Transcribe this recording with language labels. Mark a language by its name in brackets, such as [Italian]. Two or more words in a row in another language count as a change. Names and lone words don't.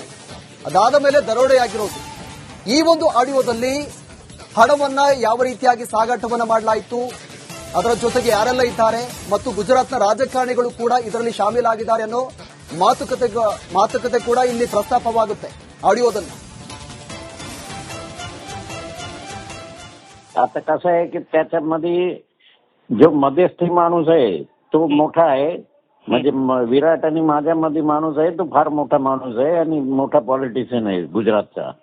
[Kannada] ಅದಾದ ಮೇಲೆ ದರೋಡೆಯಾಗಿರೋದು. ಈ ಒಂದು ಆಡಿಯೋದಲ್ಲಿ ಹಣವನ್ನ ಯಾವ ರೀತಿಯಾಗಿ ಸಾಗಾಟವನ್ನ ಮಾಡಲಾಯಿತು, ಅದರ ಜೊತೆಗೆ ಯಾರೆಲ್ಲ ಇದ್ದಾರೆ ಮತ್ತು ಗುಜರಾತ್ನ ರಾಜಕಾರಣಿಗಳು ಕೂಡ ಇದರಲ್ಲಿ ಶಾಮೀಲಾಗಿದ್ದಾರೆ ಅನ್ನೋ ಮಾತುಕತೆ ಕೂಡ ಇಲ್ಲಿ ಪ್ರಸ್ತಾಪವಾಗುತ್ತೆ ಆಡಿಯೋದಲ್ಲಿ. [Marathi] आता कसं आहे की त्याच्यामध्ये जो मध्यस्थी माणूस आहे तो मोठा आहे. म्हणजे विराट आणि माझ्यामध्ये माणूस आहे तो फार मोठा माणूस आहे आणि मोठा पॉलिटिशियन आहे गुजरातचा.